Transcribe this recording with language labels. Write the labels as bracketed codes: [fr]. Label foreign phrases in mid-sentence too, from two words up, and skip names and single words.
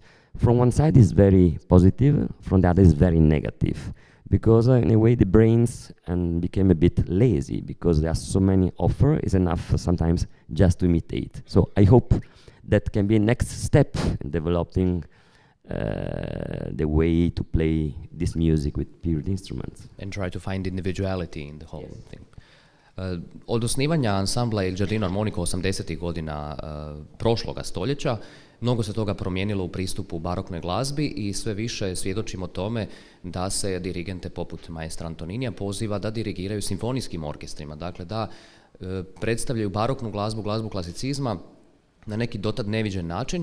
[en] From one side is very positive, from the other is very negative, because in a way the brains became a bit lazy, because there are so many offers. It's enough sometimes just to imitate. So I hope that can be a next step in developing the way to play this music with period instruments. And try to find individuality in the whole thing. [hr] Od osnivanja ansambla Il Giardino Armonico 80. godina prošloga stoljeća, mnogo se toga promijenilo u pristupu baroknoj glazbi i sve više svjedočimo tome da se dirigente poput maestra Antoninija poziva da dirigiraju simfonijskim orkestrima, dakle da predstavljaju baroknu glazbu, glazbu klasicizma na neki dotad neviđen način.